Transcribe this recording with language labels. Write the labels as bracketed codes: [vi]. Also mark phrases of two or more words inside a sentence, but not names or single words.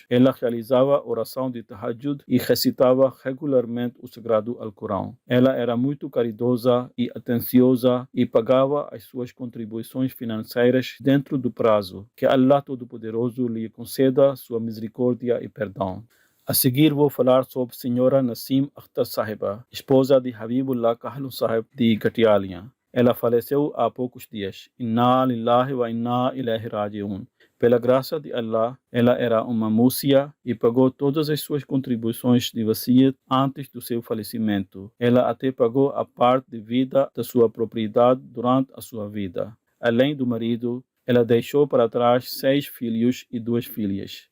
[pt] Ela realizava oração de Tahajjud e recitava regularmente o Sagrado Alcorão. Ela era muito caridosa e atenciosa e pagava as suas contribuições financeiras dentro do prazo. Que Allah Todo-Poderoso lhe conceda sua misericórdia e perdão. A seguir vou falar sobre a senhora Nassim Akhtar Sahiba, esposa de Habibullah Kahlun Sahib de Gatialia. Ela faleceu há poucos dias. [ar] إنا لله وإنا إليه راجعون. [pt] Pela graça de Allah, ela era uma músia e pagou todas as suas contribuições de wasiat antes do seu falecimento. Ela até pagou a parte de vida da sua propriedade durante a sua vida. Além do marido, ela deixou para trás 6 filhos e 2 filhas.